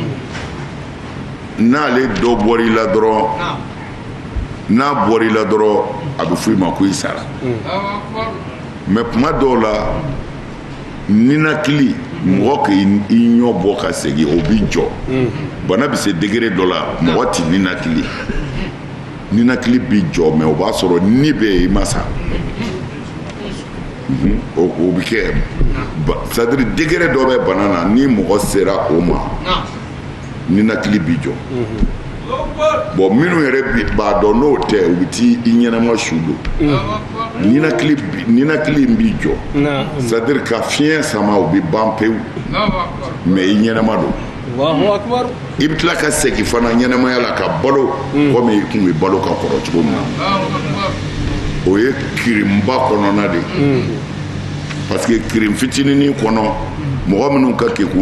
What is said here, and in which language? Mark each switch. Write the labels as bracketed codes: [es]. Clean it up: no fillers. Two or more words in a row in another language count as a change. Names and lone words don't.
[bm] n'ale dɔ bɔr'i la dɔrɔn n'a bɔr'i la dɔrɔn a bɛ f'i ma ko i sara mais kuma dɔw la ninakili mɔgɔ k'i ɲɔ bɔ ka segin o b'i jɔ bana bɛ se degré dɔ la mɔgɔ t'i ninakili b'i jɔ mais o b'a sɔrɔ ni bɛ yen i ma sa o bɛ kɛ [fr] c'est à dire [bm] degré dɔ bɛ bana na ni mɔgɔ sera o ma ninakili b'i jɔ bon minnu yɛrɛ b'a dɔn n'o tɛ u bɛ t'i ɲɛnama su don ninakili in b'i jɔ [fr] c'est à dire [bm] ka fiɲɛ sama o bɛ ban pewu mais i ɲɛnama don i bɛ tila ka segin fana ɲɛnamaya la ka balo komi i kun bɛ balo ka kɔrɔ cogo min na o ye kirinba kɔnɔna de parce que kirin fitininin kɔnɔ mɔgɔ minnu ka kekun